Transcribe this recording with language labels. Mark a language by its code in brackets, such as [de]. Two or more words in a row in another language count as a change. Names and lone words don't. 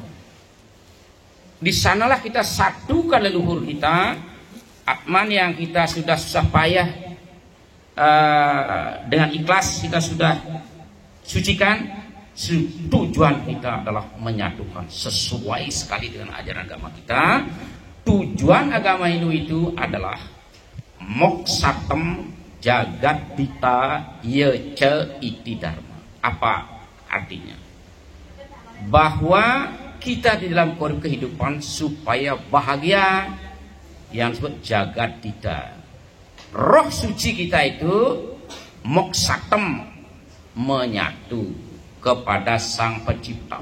[id] Di sanalah kita satukan leluhur kita, Atman yang kita sudah susah payah dengan ikhlas kita sudah sucikan. Tujuan kita adalah menyatukan sesuai sekali dengan ajaran agama kita. Tujuan agama Hindu itu adalah [sa] moksatem jagat dita yece iti dharma. [id] Apa artinya? Bahwa kita di dalam kehidupan supaya bahagia, yang disebut [sa] jagat dita. [id] Roh suci kita itu moksatem, menyatu kepada Sang Pencipta.